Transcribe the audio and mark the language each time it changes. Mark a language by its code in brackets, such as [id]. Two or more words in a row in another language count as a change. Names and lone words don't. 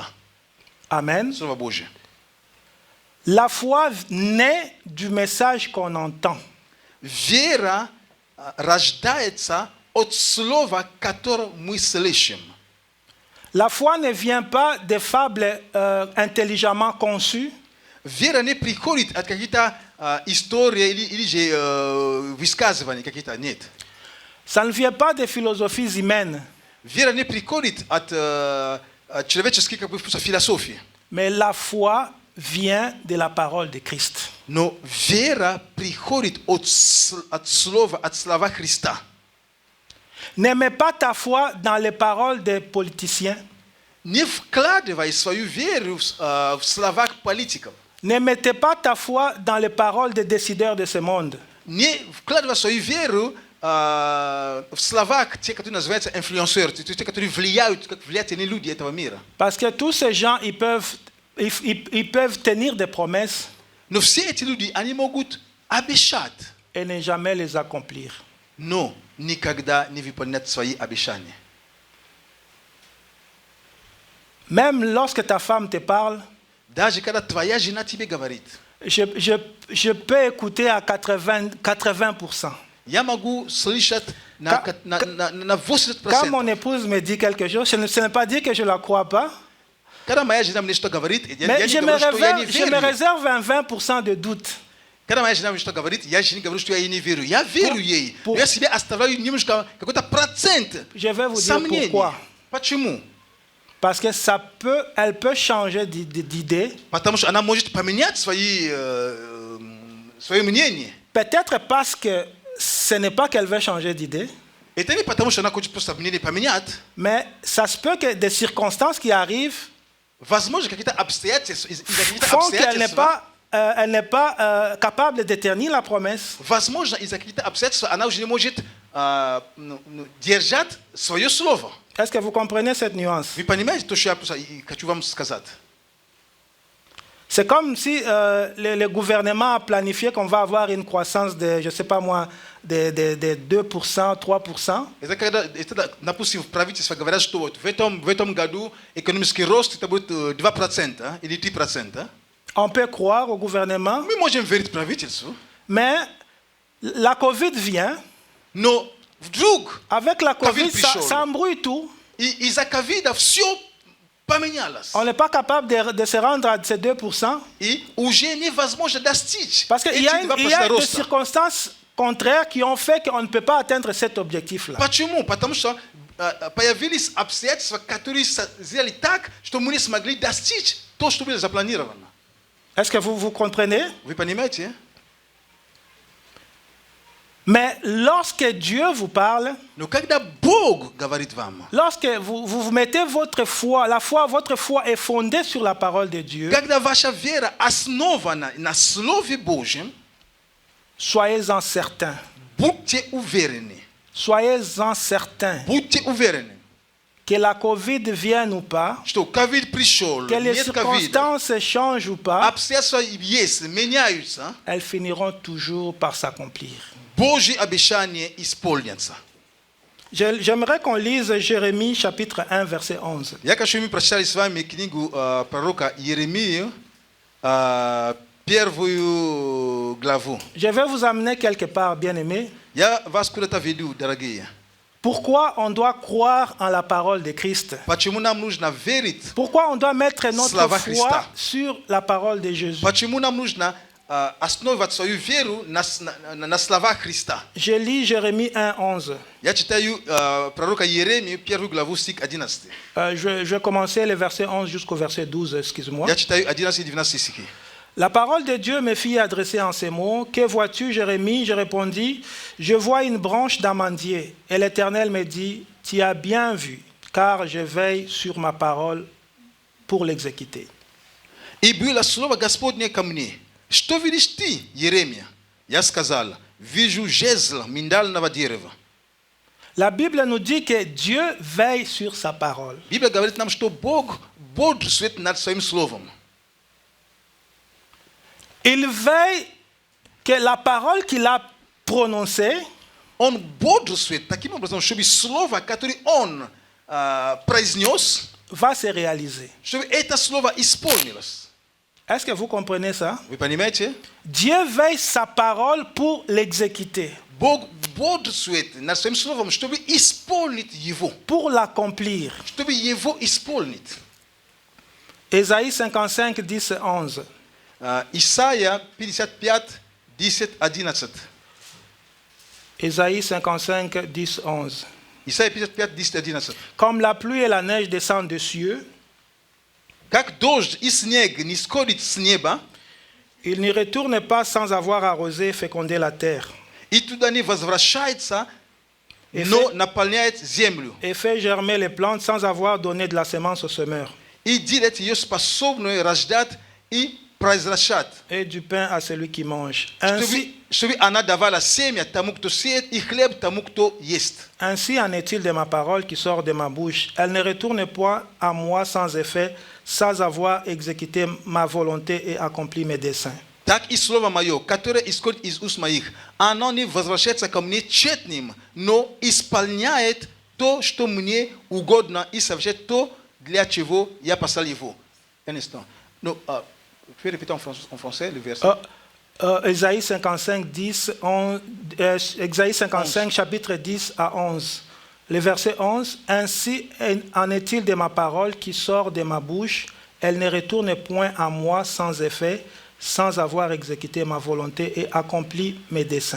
[ru] Amen. Слово Божие. [fr] La foi naît du message qu'on entend. [ru] Вера рождается от слова, которое мы слышим. [fr] La foi ne vient pas des fables intelligemment conçues. [ru] Вера не приходит от каких-то историй или же высказываний каких-то, нет. [fr] Ça ne vient pas des philosophies humaines. [ru] Вера не приходит от человеческой как бы философии. [fr] Mais la foi vient de la parole de Christ. [ru] Но вера приходит от слова Христа. [fr] Ne mets pas ta foi dans les paroles des politiciens. [ru] Не вкладывай свою веру в слова политиков. [fr] Ne mettez pas ta foi dans les paroles des décideurs de ce monde. [ru] Не вкладывай свою веру в слова, те, которые называются инфлюенсеры, те, которые влияют, как влиятельные люди этого мира. [fr] Parce que tous ces gens, ils peuvent tenir des promesses [ru] Но все эти люди, они могут обещать, [fr] et ne jamais les accomplir. [ru] но никогда не выполнять свои обещания. [fr] Même lorsque ta femme te parle, [ru] Даже когда твоя жена тебе говорит, [fr] je peux écouter à 80%. [ru] я могу слышать на 80%. [fr] Quand mon épouse me dit quelque chose, ce n'est pas dire que je ne la crois pas, [ru] Когда моя жена мне что говорит, я [fr] mais [ru] не [fr] je [ru] говорю, что я не [fr] me [ru] верю. [fr] réserve un 20% de doute. [ru] Когда моя жена мне что говорит, я же не говорю, что я ей не верю. Я верю ей. Но я себе оставляю немножко, какой-то процент [fr] Je vais vous dire [ru] сомнений. [fr] pourquoi. [ru] Почему? [fr] Parce que elle peut changer d'idée. [ru] Потому что она может поменять свое мнение. [fr] Peut-être parce que ce n'est pas qu'elle veut changer d'idée, [ru] Это не потому, что она хочет просто мнение поменять. [fr] mais ça se peut que des circonstances qui arrivent [ru] Возможно, какие-то обстоятельства, [fr] font qu'elle n'est pas capable de tenir la promesse. [ru] возможно, из-за каких-то обстоятельств она уже не может держать свое слово. [fr] Est-ce que vous comprenez cette nuance? [ru] Вы понимаете то, что я хочу вам сказать? [fr] C'est comme si le gouvernement a planifié qu'on va avoir une croissance de, je ne sais pas moi, de 2%, 3%. [ru] Это, допустим, правительство говорят, что вот в этом году экономический рост это будет 2% или 3%. [fr] On peut croire au gouvernement, [ru] Мы можем верить правительству, [fr] mais la Covid vient. [ru] но вдруг [fr] Avec la Covid [ru] Covid, пришел. [fr] ça embrouille tout. Isaac a vida sio pamenyalas. On n'est pas capable de se rendre à ces 2%. E o gene [ru] возможно достичь. [fr] Parce qu'il y a, [ru] этих [fr] il y a [ru] 2% [fr] des [ru] роста. [fr] circonstances contraires qui ont fait qu'on ne peut pas atteindre cet objectif-là. [ru] Почему? Потому что появились обстоятельства, которые сделали так, что мы не смогли достичь то, что было запланировано. [fr] Est-ce que vous comprenez? [ru] Вы понимаете? [fr] Mais lorsque Dieu vous parle, [ru] Но когда Бог говорит вам, [fr] lorsque vous mettez votre foi, votre foi est fondée sur la parole de Dieu, [ru] когда ваша вера основана на Слове Божьем, [fr] soyez-en certains. [ru] будьте уверены. [fr] Soyez-en certains [ru] Будьте уверены, [fr] que la COVID vienne ou pas, [ru] что ковид пришел, [fr] que les [ru] нет ковида, [fr] circonstances changent ou pas, [ru] обстоятельства есть, меняются, [fr] elles finiront toujours par s'accomplir. [ru] Божьи обещания исполнятся. [fr] J'aimerais qu'on lise Jérémie chapitre 1 verset 11. [ru] Я хочу мы прочитали с вами книгу пророка Иеремию, первую главу. [fr] Je vais vous amener quelque part, bien-aimés. [ru] Я вас куда-то веду, дорогие. [fr] Pourquoi on doit croire en la parole de Christ? [ru] Почему нам нужно верить? [fr] Pourquoi on doit mettre notre [ru] Слова [fr] foi [ru] Христа. [fr] sur la parole de Jésus? [ru] Почему нам нужно основывать свою веру на слова Христа? [fr] Je lis Jérémie 1, 11. [ru] Я читаю пророка Иеремию, первую главу, стих 11. [fr] Je vais commencer le verset 11 jusqu'au verset 12, excuse-moi. [ru] Я читаю 11 и 12 стихи. [fr] La parole de Dieu me fit adresser en ces mots. Que vois-tu, Jérémie? Je répondis, je vois une branche d'amandier. Et l'Éternel me dit, tu as bien vu, car je veille sur ma parole pour l'exécuter. [ru] И было слово Господне ко мне. Что видишь ты, Иеремия? Я сказал, вижу жезл миндального дерева. [fr] La Bible nous dit que Dieu veille sur sa parole. [ru] Библия говорит нам, что Бог бодрствует над своим словом. [fr] Il veille que la parole qu'il a prononcée [ru] Он бодрствует таким образом, чтобы слово, которое он произнес, [fr] va se réaliser. [ru] чтобы это слово исполнилось. [fr] Est-ce que vous comprenez ça? [ru] Вы понимаете? [fr] Dieu veille sa parole pour l'exécuter, [ru] Бог бодрствует над своим словом, чтобы исполнить его. pour l'accomplir. Чтобы его исполнить. [fr] Ésaïe 55, 10, 11. [ru] Исайя 55, 10, 11. [fr] Ésaïe 55, 10, 11. [ru] Исайя 55, 10, 11. [fr] Comme la pluie et la neige descendent des cieux, [ru] Как дождь и снег не сходит с неба, [fr] il n'y retourne pas sans avoir arrosé et fécondé la terre, [ru] и туда не возвращается, [fr] Et [ru] но [fr] fait- [ru] наполняет землю. [fr] et fait germer les plantes sans avoir donné de la semence au semeur, [ru] И делает ее способную рождать и произращать. [fr] et du pain à celui qui mange. Ainsi, [ru] Чтобы она давала семя тому, кто сеет, и хлеб тому, кто ест. [fr] ainsi en est-il de ma parole qui sort de ma bouche. Elle ne retourne point à moi sans effet, sans avoir exécuté ma volonté et accompli mes desseins. [ru] Так и слово мое, которое исходит из уст моих, оно не возвращается ко мне тщетным, но исполняет то, что мне угодно, и совершает то, для чего я послал его. [fr] Un instant. Non, vous pouvez répéter en français le verset? Ésaïe 55, 10, 11, Ésaïe 55, chapitre 10 à 11. Le verset 11. Ainsi en est-il de ma parole qui sort de ma bouche. Elle ne retourne point à moi sans effet, sans avoir exécuté ma volonté et accompli mes desseins.